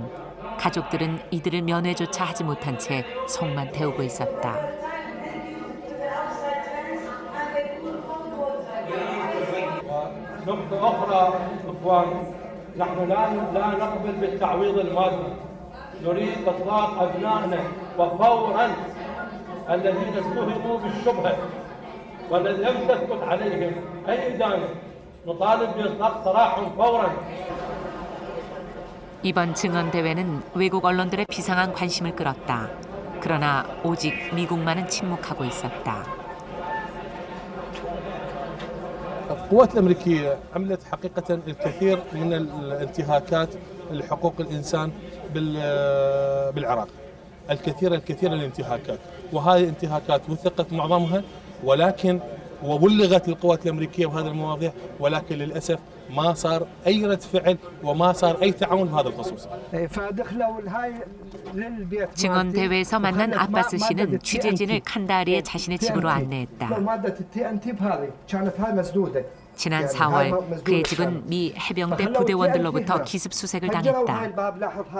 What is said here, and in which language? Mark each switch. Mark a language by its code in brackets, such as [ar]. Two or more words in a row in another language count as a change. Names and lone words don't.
[ko] 가족들은 이들을 면회조차 하지 못한 채 속만 태우고 있었다. [ar] نقطة أخرى إخوان نحن لا نقبل بالتعويض المادي نريد إطلاق أبنائنا وفورا الذين اتهموا بالشبهة والذي لم تثبت عليهم أي إدانة نطالب بإطلاق سراحهم فورا. [ko] 이번 증언 대회는 외국 언론들의 비상한 관심을 끌었다. 그러나 오직 미국만은 침묵하고 있었다. [ar] القوات الأمريكية عملت حقيقة الكثير من الانتهاكات لحقوق الإنسان بالعراق. الكثير الانتهاكات وهذه الانتهاكات وثقت معظمها ولكن وبلغت القوات الأمريكية بهذه المواضيع ولكن للأسف ما صار أي رد فعل وما صار أي تعاون بهذا الخصوص. [ko] 증언 대회에서 만난 아바스 씨는 취재진을 칸다하리의 자신의 집으로 안내했다. 지난 4월 그의 집은 미 해병대 부대원들로부터 기습 수색을 당했다.